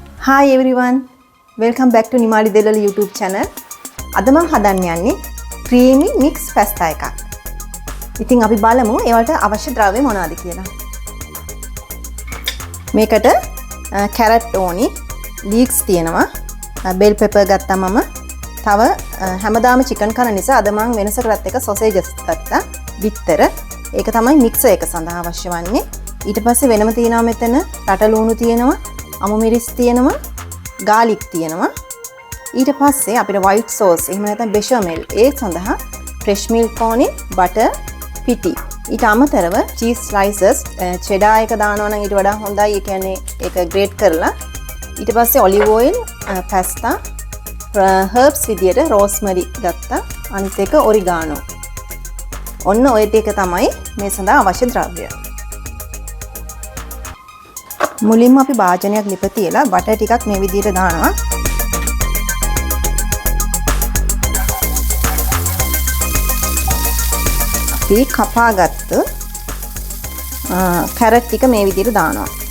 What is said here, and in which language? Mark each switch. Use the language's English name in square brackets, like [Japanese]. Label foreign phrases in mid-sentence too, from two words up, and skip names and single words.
[English] Hi everyone, welcome back to Nimali Delala YouTube channel. [Sinhala] අද මම හදන්න යන්නේ [English] creamy mix pasta [Sinhala] එකක්. ඉතින් අපි බලමු ඒවට අවශ්‍ය ද්‍රව්‍ය මොනවද කියලා. මේකට carrot ඕනි, leeks තියෙනවා, [English] bell pepper [Sinhala] ගත්තා මම. තව හැමදාම chicken කන නිසා අද මම වෙනසකටත් එක sausages ගත්තා. බිත්තර. ඒක තමයි mixer එක සඳහා අවශ්‍ය වන්නේ. ඊට පස්සේ වෙනම තියෙනවා මෙතන රට ලුණු තියෙනවා, අමු මිරිස් තියෙනවා, garlic තියෙනවා. ඊට පස්සේ අපිට [English] white sauce [Sinhala] එහෙම නැත්නම් bechamel ඒ සඳහා [English] fresh milk [Sinhala] ඕනේ, butter, පිටි. ඊට අමතරව [English] cheese slices, [Sinhala] cheddar එක දානවා නම් ඊට වඩා හොඳයි. ඒ කියන්නේ ඒක grate කරලා. ඊට පස්සේ [English] olive oil, pasta, herbs [Sinhala] විදියට rosemary ගත්තා. අනිත් එක oregano. ඔන්න ඔය ටික තමයි මේ සඳහා අවශ්‍ය ද්‍රව්‍ය. මුලින්ම අපි භාජනයක් ලිප තියලා බටර් ටිකක් මේ විදිහට දානවා. අපි කපාගත්තු කැරට් ටික මේ විදිහට දානවා.